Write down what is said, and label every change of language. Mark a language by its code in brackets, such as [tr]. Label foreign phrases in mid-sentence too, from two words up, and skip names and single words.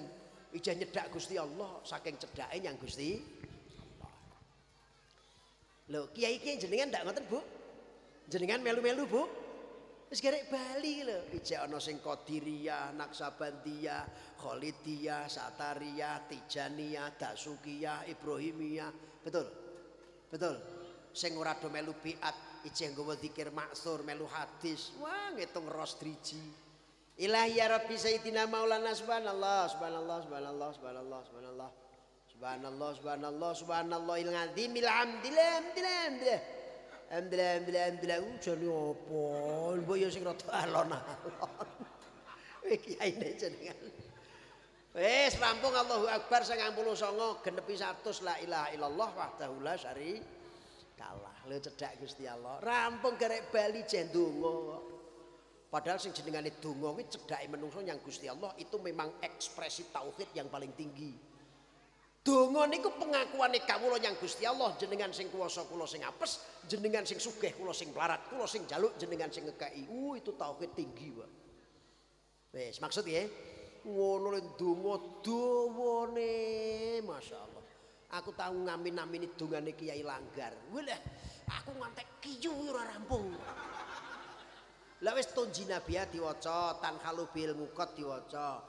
[jv] Ijah nyedak Gusti Allah saking cedake nyang Gusti Allah. Lho kiai-kiai jenengan ndak ngoten Bu? Jenengan melu-melu Bu? Wis garek Bali lho. Ijek ana sing Qadiriyah, Naksabandiyah, Khalidiyah, Satariyah, Tijaniyah, Dasukiyah, Ibrahimiyah. [id] Betul? Betul. [jv] Sing ora do melu biat, ijek nggawa zikir maksur, melu hadis. Wah, ngitung ros driji. [ar] إلهي يا ربي سيدنا مولانا سبحان الله، سبحان الله، سبحان الله، سبحان الله، سبحان الله. سبحان الله، سبحان الله، سبحان الله العظيم، الحمد لله، الحمد لله. [jv] Alhamdulillah jane apa? Mbok ya sing rada alon-alon. Kiai jenengan. Wis rampung [ar] الله أكبر [jv] 99 genepi 100 [ar] لا إله إلا الله وحده لا شريك له. [jv] Lho cedhak Gusti Allah. Rampung garek Bali jen donga. Padahal sing jenengane donga kuwi cedhake menungso nyang Gusti Allah [id] itu memang ekspresi tauhid yang paling tinggi. [jv] Donga niku pengakuane kawula nyang Gusti Allah, jenengan sing kuwasa kula sing apes, jenengan sing sugih kula sing mlarat, kula sing njaluk jenengan sing ngekeki. [id] Itu tauhid tinggi, Pak. [jv] Wis, maksud ya, ngono le donga dawane, masyaallah. Aku tau ngamin-amini dongane Kiai Langgar. Wah, aku ngantek kiyu ora rampung. Lah wis tunjinabiyah diwaca, tanhalu bil muqad diwaca.